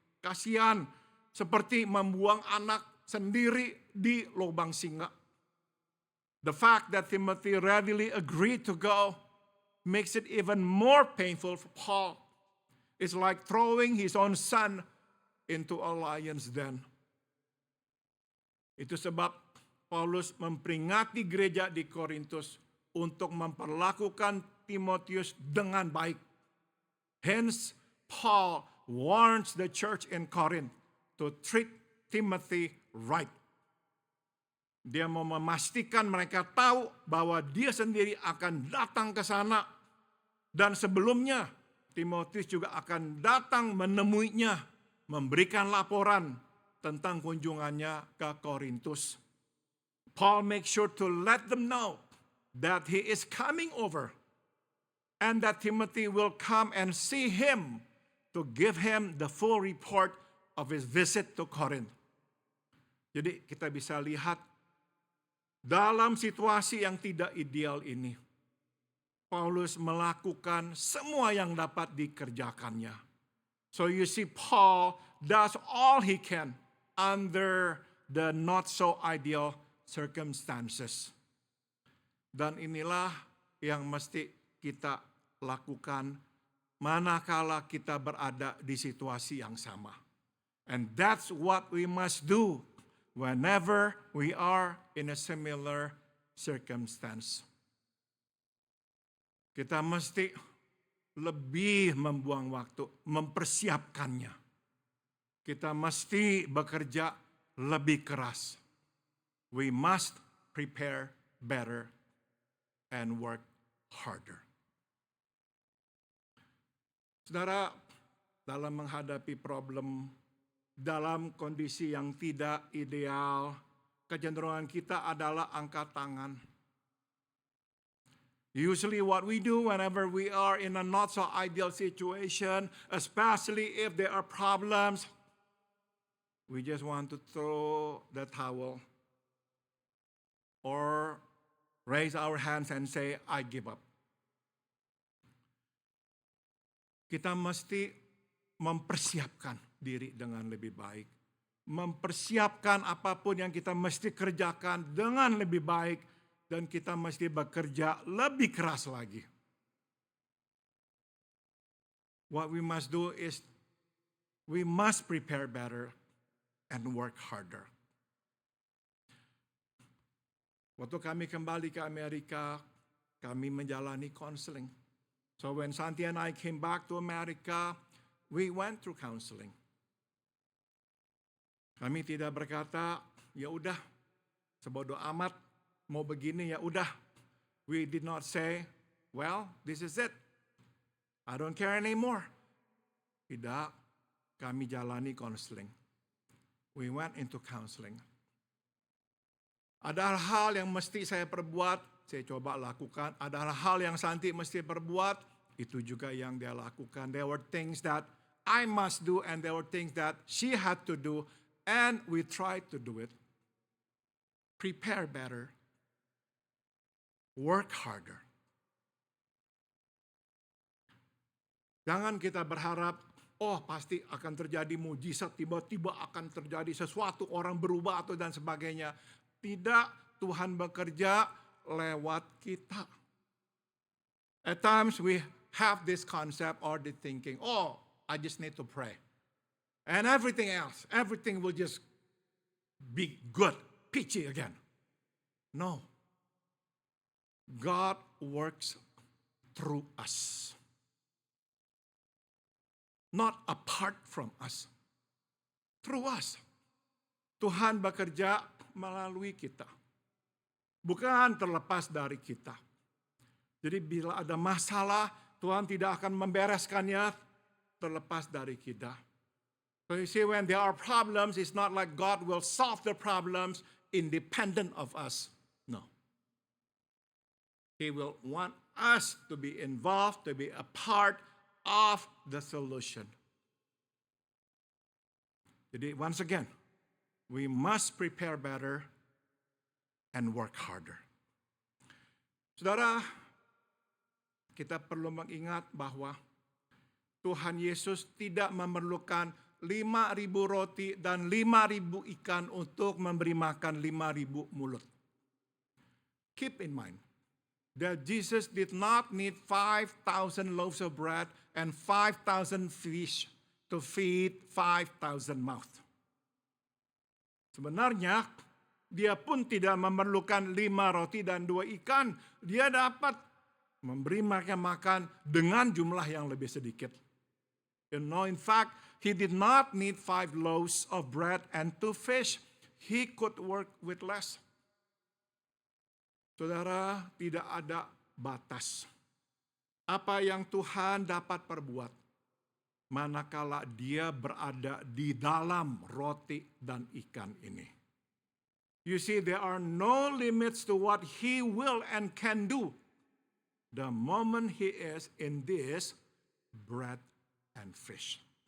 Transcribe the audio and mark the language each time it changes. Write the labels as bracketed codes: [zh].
[id] Kasihan, seperti membuang anak sendiri di lubang singa. [en] The fact that Timothy readily agreed to go makes it even more painful for Paul. It's like throwing his own son into a lion's den. [id] Itu sebab Paulus memperingati gereja di Korintus untuk memperlakukan Timotius dengan baik. [en] Hence, Paul warns the church in Corinth to treat Timothy right. [id] Dia mau memastikan mereka tahu bahwa dia sendiri akan datang ke sana. Dan sebelumnya, Timotius juga akan datang menemuinya, memberikan laporan tentang kunjungannya ke Korintus. [en] Paul makes sure to let them know that he is coming over and that Timothy will come and see him to give him the full report of his visit to Corinth. [id] Jadi kita bisa lihat dalam situasi yang tidak ideal ini, Paulus melakukan semua yang dapat dikerjakannya. [en] So you see, Paul does all he can under the not so ideal circumstances. [id] Dan inilah yang mesti kita lakukan manakala kita berada di situasi yang sama. [en] And that's what we must do whenever we are in a similar circumstance. [id] Kita mesti lebih membuang waktu, mempersiapkannya. Kita mesti bekerja lebih keras. [en] We must prepare better and work harder. [id] Saudara, dalam menghadapi problem, dalam kondisi yang tidak ideal, kecenderungan kita adalah angkat tangan. [en] Usually what we do whenever we are in a not so ideal situation, especially if there are problems, we just want to throw the towel or raise our hands and say, I give up. [id] Kita mesti mempersiapkan diri dengan lebih baik. Mempersiapkan apapun yang kita mesti kerjakan dengan lebih baik. Dan kita mesti bekerja lebih keras lagi. [en] What we must do is we must prepare better and work harder. [id] Waktu kami kembali ke Amerika, kami menjalani counseling. [en] So when Santi and I came back to America, we went through counseling. [id] Kami tidak berkata, ya udah, sebodoh amat, mau begini ya udah. [en] We did not say, well, this is it. I don't care anymore. [id] Tidak, kami jalani counseling. [en] We went into counseling. [id] Ada hal yang mesti saya perbuat, saya coba lakukan. Ada hal yang Santi mesti perbuat, itu juga yang dia lakukan. [en] There were things that I must do and there were things that she had to do. And we tried to do it. Prepare better. Work harder. [id] Jangan kita berharap, oh pasti akan terjadi mujizat, tiba-tiba akan terjadi sesuatu, orang berubah atau dan sebagainya. Tidak, Tuhan bekerja lewat kita. [en] At times we have this concept or the thinking, oh I just need to pray. And everything else, everything will just be good, peachy again. No. God works through us. Not apart from us. Through us. [id] Tuhan bekerja melalui kita. Bukan terlepas dari kita. Jadi bila ada masalah, Tuhan tidak akan membereskannya terlepas dari kita. [en] So you see, when there are problems, it's not like God will solve the problems independent of us. No. He will want us to be involved, to be a part of the solution. [id] Jadi [en] once again, we must prepare better and work harder. [id] Saudara, kita perlu mengingat bahwa Tuhan Yesus tidak memerlukan 5.000 roti dan 5.000 ikan untuk memberi makan 5.000 mulut. [en] Keep in mind that Jesus did not need 5,000 loaves of bread and 5,000 fish to feed 5,000 mouth. [id] Sebenarnya, dia pun tidak memerlukan 5 roti dan 2 ikan. Dia dapat memberi mereka makan dengan jumlah yang lebih sedikit. [en] You know, in fact, he did not need 5 loaves of bread and 2 fish. He could work with less. [id] Saudara, tidak ada batas. Apa yang Tuhan dapat perbuat, manakala dia berada di dalam roti dan ikan ini. [en] You see, there are no limits to what he will and can do the moment he is in this bread and fish.